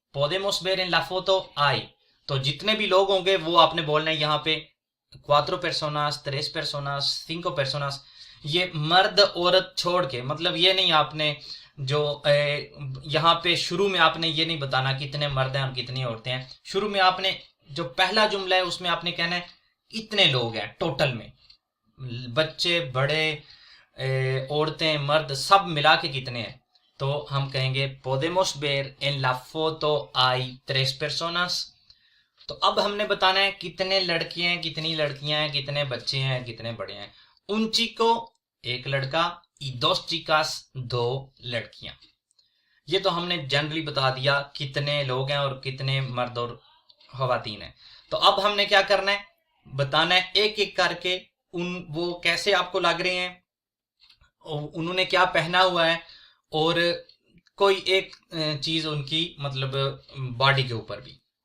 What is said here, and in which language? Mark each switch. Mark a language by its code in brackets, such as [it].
[es] podemos ver en la foto [hi] आई, तो जितने भी लोग होंगे वो आपने बोलना है यहाँ पे [es] 4 personas, 3 personas, 5 personas, [hi] ये मर्द औरत छोड़ के, मतलब ये नहीं आपने जो यहाँ पे शुरू में आपने ये नहीं बताना कितने मर्द हैं और कितनी औरतें हैं। शुरू में आपने जो पहला जुमला है उसमें आपने कहना है इतने लोग हैं टोटल में, बच्चे बड़े औरतें मर्द सब मिला के कितने हैं। तो हम कहेंगे [es] podemos ver en la foto hay 3 personas। [hi] तो अब हमने बताना है कितने लड़के हैं, कितनी लड़कियां हैं, कितने बच्चे हैं, कितने बड़े हैं। [es] un chico [hi] एक लड़का, [es] y dos chicas [hi] दो लड़कियां। ये तो हमने जनरली बता दिया कितने लोग हैं और कितने मर्द और खवातीन हैं। तो अब हमने क्या करना है, बताना है एक एक करके वो कैसे आपको लग रहे हैं, उन्होंने क्या पहना हुआ है, और कोई एक चीज उनकी मतलब बॉडी के ऊपर भी।